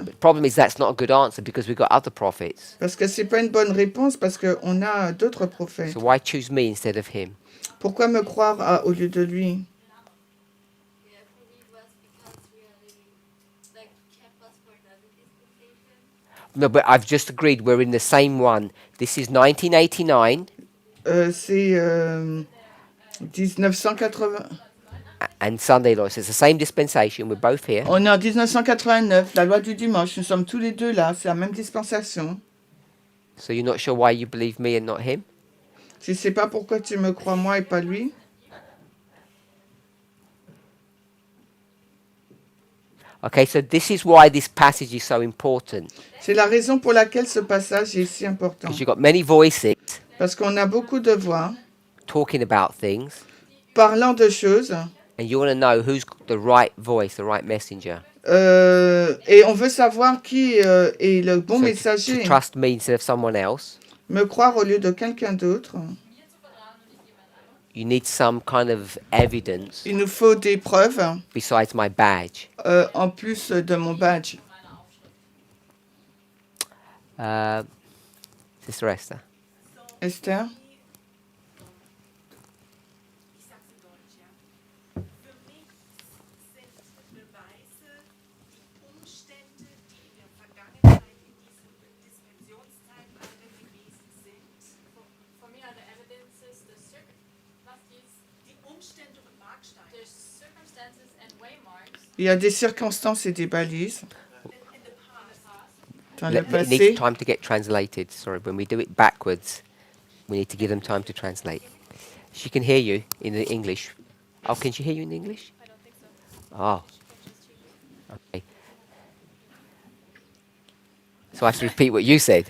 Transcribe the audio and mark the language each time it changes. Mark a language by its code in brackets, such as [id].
[en] The problem is that's not a good answer because we've got other prophets. [fr] Parce que c'est pas une bonne réponse parce qu'on a d'autres prophètes. [en] So why choose me instead of him? [fr] Pourquoi me croire au lieu de lui? [en] Yeah, for me it was because really, like, kept us for another dispensation. No, but I've just agreed we're in the same one. This is 1989 [fr] C'est 1980. [en] and Sunday law. So it's the same dispensation. We're both here. [fr] On est en 1989, la loi du dimanche. Nous sommes tous les deux là. C'est la même dispensation. [en] So you're not sure why you believe me and not him? [fr] Tu sais pas pourquoi tu me crois moi et pas lui? [en] Okay, so this is why this passage is so important. [fr] C'est la raison pour laquelle ce passage est si important. [en] Because you've got many voices [fr] Parce qu'on a beaucoup de voix [en] talking about things, [fr] parlant de choses. [en] and you want to know who's the right voice, the right messenger. [fr] Et on veut savoir qui est le bon [en] So [fr] messager. [en] to trust me instead of someone else, [fr] Me croire au lieu de quelqu'un d'autre. [en] you need some kind of evidence [fr] Il nous faut des preuves [en] besides my badge. [fr] en plus de mon badge. [en] Sister Esther. [fr] Esther? [de] Ich sag's in Deutsch, ja. Für mich sind Beweise die Umstände, die in der Vergangenheit in diesem Dispensionszeitalter gewesen sind. [en] For me are the evidences, [de] Die Umstände und Marksteine. [en] the circumstances and waymarks [fr] Il y a des circonstances et des balises [en] In the past, [fr] dans le [en] It needs time to get translated. Sorry, when we do it backwards, we need to give them time to translate. She can hear you in the English. Oh, can she hear you in English? I don't think so. Oh. Okay. So I have to repeat what you said.